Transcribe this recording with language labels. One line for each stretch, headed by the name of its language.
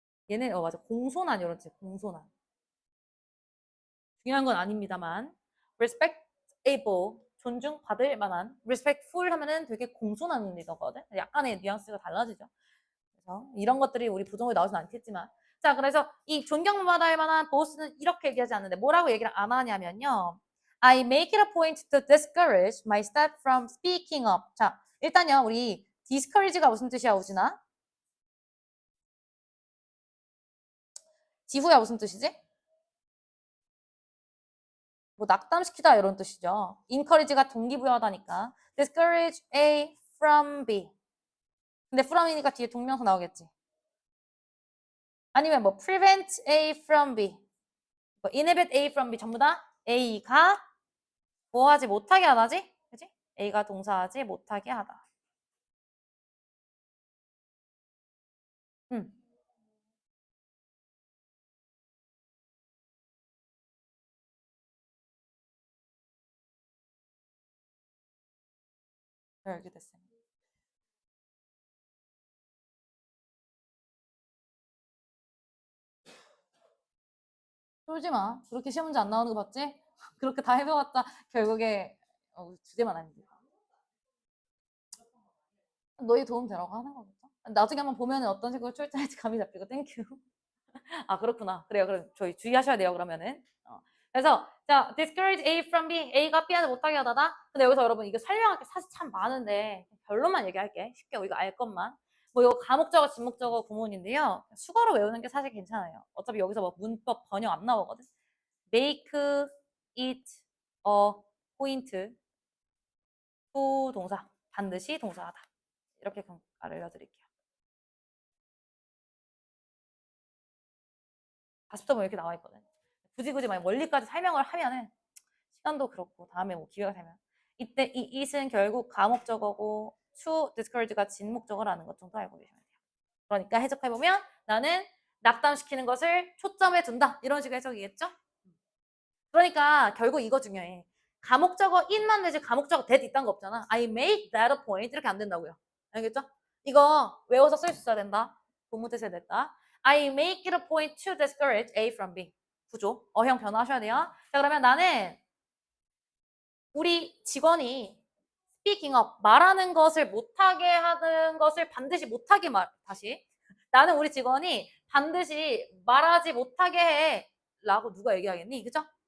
Korean: 얘는 맞아. 공손한 이런 뜻. 공손한. 중요한 건 아닙니다만 respectable, 존중받을 만한 respectful 하면은 되게 공손한 의미거든. 약간의 뉘앙스가 달라지죠. 그래서 이런 것들이 우리 부정으로 나오진 않겠지만 자, 그래서 이 존경받을 만한 보스는 이렇게 얘기하지 않는데 뭐라고 얘기를 안 하냐면요.
English: I make it a point to discourage my staff from speaking up.
Korean: 자, 일단요. 우리 discourage가 무슨 뜻이야, 우진아? 지후야 무슨 뜻이지? 뭐 낙담시키다 이런 뜻이죠. encourage가 동기부여하다니까.
English: discourage A from B.
Korean: 근데 from이니까 뒤에 동명사 나오겠지. 아니면 뭐
English: prevent A from B.
Korean: 뭐
English: inhibit A from B
Korean: 전부 다 A가 뭐 하지 못하게 하다지? 그치? A가 동사하지 못하게 하다. 음. 이렇게 됐어요. 쫄지 마. 그렇게 시험 문제 안 나오는 거 봤지? 그렇게 다 해봐봤자 결국에 주제만 아닙니다. 너희 도움 되라고 하는 거겠죠? 나중에 한번 보면 어떤 식으로 출제할지 감이 잡히고 땡큐. 아 그렇구나. 그래요. 그럼 저희 주의하셔야 돼요. 그러면은. 그래서 자
English: discourage A from B.
Korean: A가 B한테 못하게 하다다. 근데 여기서 여러분 이거 설명할 게 사실 참 많은데 결론만 얘기할게. 쉽게 이거 알 것만. 뭐 이거 가목적어, 진목적어 구문인데요. 수거로 외우는 게 사실 괜찮아요. 어차피 여기서 뭐 문법 번역 안 나오거든.
English: make it a point to 동사.
Korean: 반드시 동사하다. 이렇게 알려드릴게요. 40점 이렇게 나와 있거든. 굳이 막 원리까지 설명을 하면은 시간도 그렇고 다음에 뭐 기회가 되면 이때 이 it은 결국 가목적어고 to discourage가 진목적어라는 것 정도 알고 계시면 돼요. 그러니까 해석해보면 나는 낙담시키는 것을 초점에 둔다 이런 식의 해석이겠죠? 그러니까 결국 이거 중요해. 가목적어 in만 내지 가목적어 that 있다는 거 없잖아.
English: I make that a point
Korean: 이렇게 안 된다고요. 알겠죠? 이거 외워서 쓸 수 있어야 된다. 본문에서 냈다.
English: I make it a point to discourage A from B.
Korean: 구조. 어형 변화하셔야 돼요. 자 그러면 나는 우리 직원이
English: speaking up
Korean: 말하는 것을 못하게 하는 것을 반드시 못하게 다시 나는 우리 직원이 반드시 말하지 못하게 해 라고 누가 얘기하겠니? 그죠?